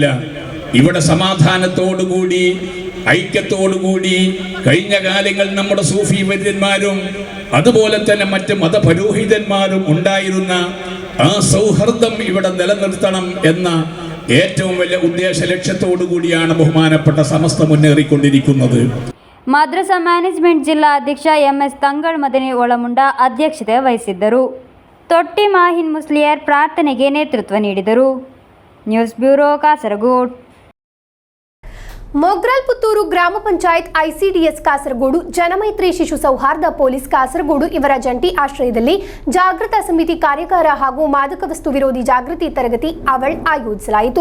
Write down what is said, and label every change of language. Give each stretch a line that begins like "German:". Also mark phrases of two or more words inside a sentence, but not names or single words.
Malayalam: ഇവിടെ സമാധാനത്തോടുകൂടി, ഐക്യത്തോടുകൂടി കഴിഞ്ഞ കാലങ്ങളിൽ നമ്മുടെ സൂഫി വര്യന്മാരും അതുപോലെ തന്നെ മറ്റ് മതപുരോഹിതന്മാരും ഉണ്ടായിരുന്ന ആ സൗഹൃദം ഇവിടെ നിലനിർത്തണം എന്ന ഏറ്റവും വലിയ ഉദ്ദേശ ലക്ഷ്യത്തോടു കൂടിയാണ് ബഹുമാനപ്പെട്ട സമസ്ത മുന്നേറിക്കൊണ്ടിരിക്കുന്നത്.
Kannada: ಮದ್ರಸಾ ಮ್ಯಾನೇಜ್ಮೆಂಟ್ ಜಿಲ್ಲಾ ಅಧ್ಯಕ್ಷ ಎಂಎಸ್ ತಂಗಳ್ ಮದನಿ ಒಳಮುಂಡ ಅಧ್ಯಕ್ಷತೆ ವಹಿಸಿದ್ದರು. ತೊಟ್ಟಿ ಮಾಹಿನ್ ಮುಸ್ಲಿಯಾರ್ ಪ್ರಾರ್ಥನೆಗೆ ನೇತೃತ್ವ ನೀಡಿದರು.
English: news bureau, ಕಾಸರಗೋಡು.
Kannada: ಮೊಗ್ರಾಲ್ ಪುತ್ತೂರು ಗ್ರಾಮ ಪಂಚಾಯತ್ ಐಸಿಡಿಎಸ್ ಕಾಸರಗೋಡು, ಜನಮೈತ್ರಿ ಶಿಶು ಸೌಹಾರ್ದ ಪೊಲೀಸ್ ಕಾಸರಗೋಡು ಇವರ ಜಂಟಿ ಆಶ್ರಯದಲ್ಲಿ ಜಾಗೃತ ಸಮಿತಿ ಕಾರ್ಯಾಗಾರ ಹಾಗೂ ಮಾದಕ ವಸ್ತು ವಿರೋಧಿ ಜಾಗೃತಿ ತರಗತಿ ಅವಳ್ ಆಯೋಜಿಸಲಾಯಿತು.